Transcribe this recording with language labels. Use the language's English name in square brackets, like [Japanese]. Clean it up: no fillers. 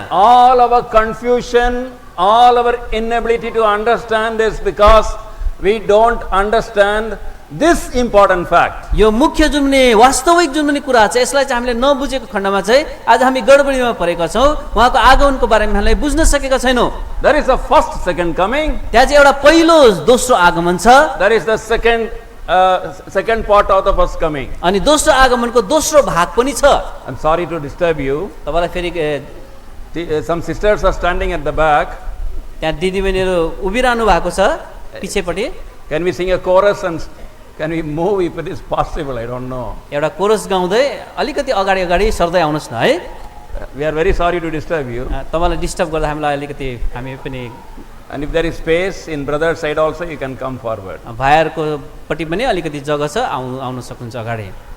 [English] All our confusion, all our inability to understand is because we don't understand this important fact. [Nepali] यो मुख्य जुन पनि वास्तविक जुन पनि कुरा छ, यसलाई चाहिँ हामीले नबुझेको खण्डमा चाहिँ आज हामी गडबडीमा परेका छौँ। उहाँको आगमनको बारेमा हामीले बुझ्न सकेका छैनौँ। [English] There is a first, second coming. [Nepali] त्यहाँ चाहिँ एउटा पहिलो दोस्रो आगमन छ, [English] There is the second part of the first coming. [Nepali] अनि दोस्रो आगमनको दोस्रो भाग पनि छ। [English] I'm sorry to disturb you. [Nepali] तपाईँलाई फेरि [English] Some sisters are standing at the back. [Nepali] त्यहाँ दिदीबहिनीहरू उभिरहनु भएको छ पछिपट्टि। [English] Can we sing a chorus and can we move if it is possible? I don't know. [Nepali] एउटा कोरस गाउँदै अलिकति अगाडि अगाडि सर्दै आउनुहोस् न है। [English] We are very sorry to disturb you. [Nepali] तपाईँलाई डिस्टर्ब गर्दा हामीलाई अलिकति हामी पनि [English] And if there is space in brother side also, you can come forward. [Nepali] भाइहरूको पट्टि पनि अलिकति जग्गा छ, आउन सक्नुहुन्छ अगाडि।